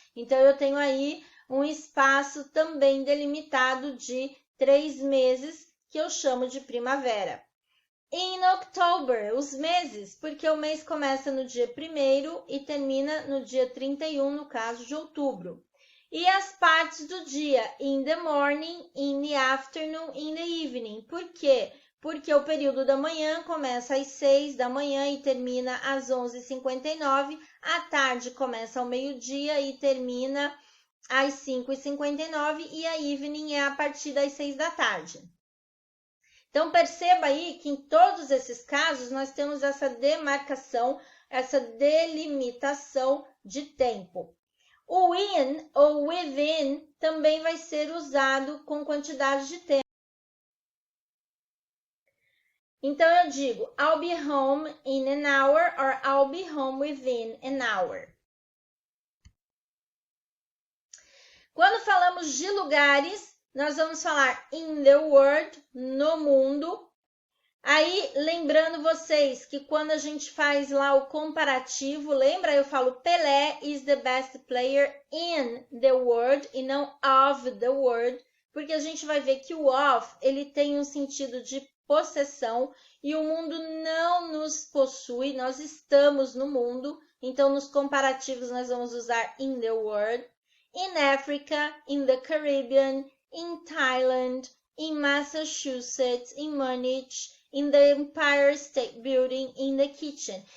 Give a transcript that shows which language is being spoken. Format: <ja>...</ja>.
<pt>Então, eu tenho aí um espaço também delimitado de 3 meses, que eu chamo de primavera.</pt> <en>In October,</en> <pt>os meses, porque o mês começa no dia 1º e termina no dia 31, no caso de outubro. E as partes do dia,</pt> <en>in the morning, in the afternoon, in the evening.</en> <pt>Por quê? Porque o período da manhã começa às 6 da manhã e termina às 11h59. A tarde começa ao meio-dia e termina às 5h59 e a evening é a partir das 6 da tarde. Então, perceba aí que em todos esses casos nós temos essa demarcação, essa delimitação de tempo. O in ou within também vai ser usado com quantidade de tempo. Então, eu digo,</pt> <en>I'll be home in an hour or I'll be home within an hour.</en> <pt>Quando falamos de lugares, nós vamos falar</pt> <en>in the world,</en> <pt>no mundo. Aí, lembrando vocês que quando a gente faz lá o comparativo, lembra? Eu falo</pt> <en>Pelé is the best player in the world</en> <pt>e não</pt> <en>of the world,</en> <pt>porque a gente vai ver que o of, ele tem um sentido de possessão e o mundo não nos possui, nós estamos no mundo, então nos comparativos nós vamos usar</pt> <en>in the world, in Africa, in the Caribbean, in Thailand, in Massachusetts, in Munich, in the Empire State Building, in the kitchen.</en>